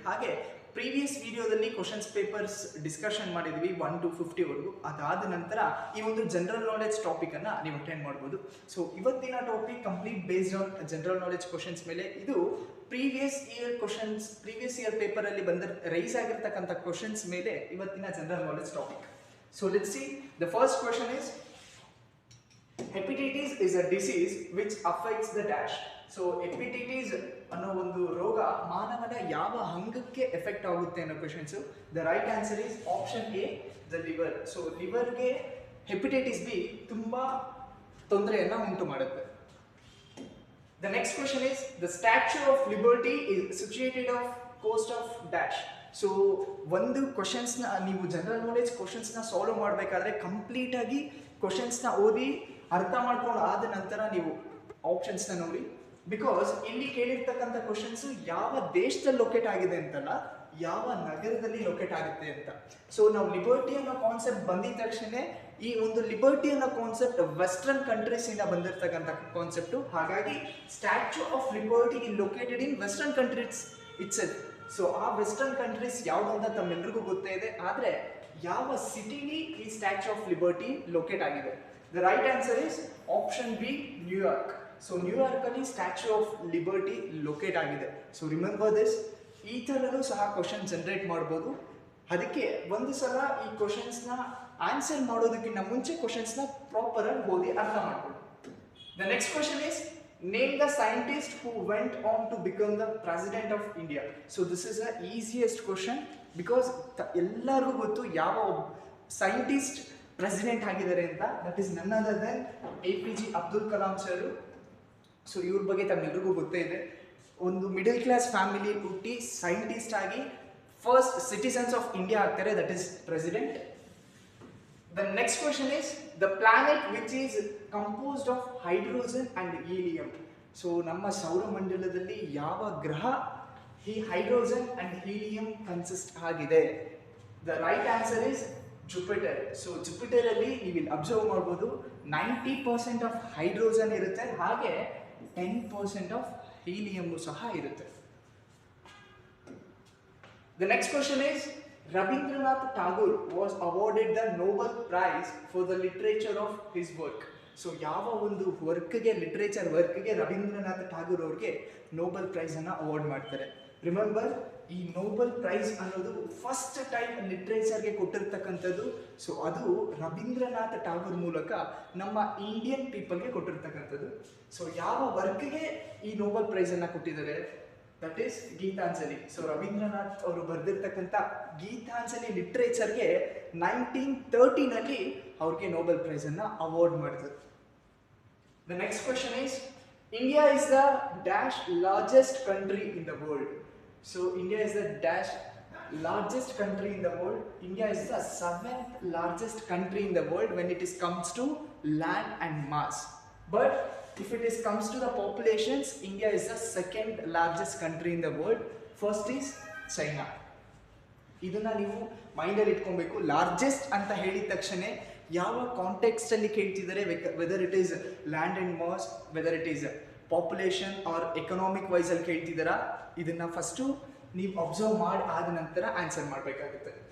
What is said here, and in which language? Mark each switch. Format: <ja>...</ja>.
<kn>ಹಾಗೆ ಪ್ರೀವಿಯಸ್ ವಿಡಿಯೋದಲ್ಲಿ questions papers discussion ಮಾಡಿದ್ವಿ 1 to 50 ವರೆಗೂ. ಅದಾದ ನಂತರ ಈ ಒಂದು ಜನರಲ್ ನಾಲೆಡ್ಜ್ ಟಾಪಿಕ್ ಅನ್ನ ನೀವು ಅಟೆಂಡ್ ಮಾಡಬಹುದು. ಸೊ ಇವತ್ತಿನ topic complete based on general knowledge questions ಮೇಲೆ. ಇದು ಪ್ರೀವಿಯಸ್ ಇಯರ್ ಪೇಪರ್ ಅಲ್ಲಿ ಬಂದ ರೈಸ್ ಆಗಿರ್ತಕ್ಕಂಥ ಕ್ವೆಶ್ಚನ್ಸ್ ಮೇಲೆ ಇವತ್ತಿನ general knowledge topic.</kn> <en>So let's see. The first question is, hepatitis is a disease which affects the dash.</en> <kn>So hepatitis ಅನ್ನೋ ಒಂದು ರೋಗ ಮಾನವನ ಯಾವ ಅಂಗಕ್ಕೆ ಎಫೆಕ್ಟ್ ಆಗುತ್ತೆ ಅನ್ನೋ questions.</kn> <en>The right answer is option A, the liver.</en> <kn>So ಲಿವರ್ಗೆ hepatitis B ತುಂಬಾ ತೊಂದರೆಯನ್ನ ಉಂಟು ಮಾಡುತ್ತೆ.</kn> <en>The next question is, the Statue of Liberty is situated off coast of dash.</en> <kn>So ಒಂದು ಕ್ವಶನ್ಸ್ನ ನೀವು ಜನರಲ್ ನಾಲೆಡ್ಜ್ ಕ್ವಶನ್ಸ್ನ ಸಾಲ್ವ್ ಮಾಡಬೇಕಾದ್ರೆ complete ಆಗಿ ಕ್ವಶನ್ಸ್ನ ಓದಿ ಅರ್ಥ ಮಾಡ್ಕೊಂಡು ಆದ ನಂತರ ನೀವು ಆಪ್ಷನ್ಸ್ನ ನೋಡಿ. ಬಿಕಾಸ್ ಇಲ್ಲಿ ಕೇಳಿರ್ತಕ್ಕಂಥ ಕ್ವಶನ್ಸು ಯಾವ ದೇಶದಲ್ಲಿ ಲೊಕೇಟ್ ಆಗಿದೆ ಅಂತಲ್ಲ, ಯಾವ ನಗರದಲ್ಲಿ ಲೊಕೇಟ್ ಆಗುತ್ತೆ ಅಂತ. ಸೊ ನಾವು ಲಿಬರ್ಟಿ ಅನ್ನೋ ಕಾನ್ಸೆಪ್ಟ್ ಬಂದಿದ ತಕ್ಷಣ ಈ ಒಂದು ಲಿಬರ್ಟಿ ಅನ್ನೋ ಕಾನ್ಸೆಪ್ಟ್ ವೆಸ್ಟರ್ನ್ ಕಂಟ್ರೀಸ್ ಇಂದ ಬಂದಿರತಕ್ಕಂಥ ಕಾನ್ಸೆಪ್ಟು.</kn> <en>ಹಾಗಾಗಿ statue of liberty in located in western countries itself.</en> <kn>So ಆ ವೆಸ್ಟರ್ನ್ ಕಂಟ್ರೀಸ್ ಯಾವುದು ಅಂತ ತಮ್ಮೆಲ್ಲರಿಗೂ ಗೊತ್ತೇ ಇದೆ, ಆದರೆ ಯಾವ ಸಿಟಿಲಿ ಈ ಸ್ಟ್ಯಾಚ್ಯೂ ಆಫ್ ಲಿಬರ್ಟಿ ಲೊಕೇಟ್ ಆಗಿದೆ?</kn> <en>The right answer is option B, New York.</en> <kn>So New York ಅಲ್ಲಿ ಸ್ಟ್ಯಾಚ್ಯೂ ಆಫ್ ಲಿಬರ್ಟಿ ಲೊಕೇಟ್ ಆಗಿದೆ.</kn> <en>So remember this.</en> <kn>ಈ ಥರನೂ ಸಹ ಕ್ವಶನ್ ಜನರೇಟ್ ಮಾಡ್ಬೋದು. ಅದಕ್ಕೆ ಒಂದು ಸಲ ಈ ಕ್ವಶನ್ಸ್ನ ಆನ್ಸರ್ ಮಾಡೋದಕ್ಕಿಂತ ಮುಂಚೆ ಕ್ವಶನ್ಸ್ನ ಪ್ರಾಪರ್ ಆಗಿ ಓದಿ ಅರ್ಥ ಮಾಡ್ಬೋದು.</kn> <en>The next question is, name the scientist who went on to become the president of India. So this is the easiest question because</en> <kn>ಎಲ್ಲರಿಗೂ ಗೊತ್ತು ಯಾವ ಸೈಂಟಿಸ್ಟ್ ಪ್ರೆಸಿಡೆಂಟ್ ಆಗಿದ್ದಾರೆ ಅಂತ.</kn> <en>that is none other then</en> <kn>APJ Abdul Kalam sir. So ಇವ್ರ ಬಗ್ಗೆ ತಮ್ಮೆಲ್ಲರಿಗೂ ಗೊತ್ತೇ ಇದೆ. ಒಂದು ಮಿಡಲ್ ಕ್ಲಾಸ್ ಫ್ಯಾಮಿಲಿ ಹುಟ್ಟಿ ಸೈಂಟಿಸ್ಟ್ ಆಗಿ ಫಸ್ಟ್ ಸಿಟಿಸನ್ಸ್ ಆಫ್ ಇಂಡಿಯಾ ಆಗ್ತಾರೆ,</kn> <en>That is president. The next question is, the planet which is composed of hydrogen and helium.</en> <kn>So ನಮ್ಮ ಸೌರಮಂಡಲದಲ್ಲಿ ಯಾವ ಗ್ರಹ ಈ ಹೈಡ್ರೋಜನ್ ಅಂಡ್ ಹೀಲಿಯಂ ಕನ್ಸಿಸ್ಟ್ ಆಗಿದೆ?</kn> <en>The right answer is Jupiter.</en> <kn>So Jupiter ಅಲ್ಲಿ ನೀವು ಇಲ್ಲಿ observe ಮಾಡ್ಬೋದು 90% ಆಫ್ ಹೈಡ್ರೋಜನ್ ಇರುತ್ತೆ, ಹಾಗೆ 10% ಆಫ್ ಹೀಲಿಯಂ ಸಹ ಇರುತ್ತೆ. The next question is, Rabindranath Tagore was awarded the Nobel Prize for the literature of his work. So ಯಾವ ಒಂದು ವರ್ಕ್ಗೆ, ಲಿಟ್ರೇಚರ್ ವರ್ಕ್ಗೆ ರವೀಂದ್ರನಾಥ್ ಠಾಗೂರ್ ಅವ್ರಿಗೆ ನೋಬೆಲ್ ಪ್ರೈಸ್ ಅನ್ನ ಅವಾರ್ಡ್ ಮಾಡ್ತಾರೆ. ರಿಮೆಂಬರ್, ಈ ನೋಬೆಲ್ ಪ್ರೈಸ್ ಅನ್ನೋದು ಫಸ್ಟ್ ಟೈಮ್ ಲಿಟ್ರೇಚರ್ಗೆ ಕೊಟ್ಟಿರ್ತಕ್ಕಂಥದ್ದು. ಸೊ ಅದು ರವೀಂದ್ರನಾಥ್ ಠಾಗೂರ್ ಮೂಲಕ ನಮ್ಮ ಇಂಡಿಯನ್ ಪೀಪಲ್ಗೆ ಕೊಟ್ಟಿರ್ತಕ್ಕಂಥದ್ದು. ಸೊ ಯಾವ ವರ್ಕ್ಗೆ ಈ ನೋಬೆಲ್ ಪ್ರೈಸ್ ಅನ್ನ ಕೊಟ್ಟಿದ್ದಾರೆ? That is Geetanjali. So Ravindranath ಅವರು ಬರೆದಿರ್ತಕ್ಕಂಥ ಗೀತಾಂಜಲಿ ಲಿಟ್ರೇಚರ್ಗೆ 1930ನಲ್ಲಿ ಅವ್ರಿಗೆ ನೋಬೆಲ್ ಪ್ರೈಸ್ ಅನ್ನ ಅವಾರ್ಡ್ ಮಾಡಿದ್ರು.</kn> <en>The next question is, India is the dash largest country in the world. So India is the dash largest country in the world. India is the 7th largest country in the world when it is comes to land and mass. But if it is comes to the populations, India is the second largest country in the world. First is China.</en> <kn>ಇದನ್ನ ನೀವು ಮೈಂಡಲ್ಲಿ ಇಟ್ಕೊಬೇಕು. Largest ಅಂತ ಹೇಳಿದ ತಕ್ಷಣ ಯಾವ context ಅಲ್ಲಿ ಕೇಳ್ತಿದ್ದಾರೆ,</kn> <en>whether it is land and mass, whether it is population or economic wise</en> <kn>ಅಲ್ಲಿ ಕೇಳ್ತಿದ್ದಾರಾ, ಇದನ್ನ ಫಸ್ಟು ನೀವು ಅಬ್ಸರ್ವ್ ಮಾಡಿ ಆದ ನಂತರ ಆನ್ಸರ್ ಮಾಡಬೇಕಾಗುತ್ತೆ.</kn>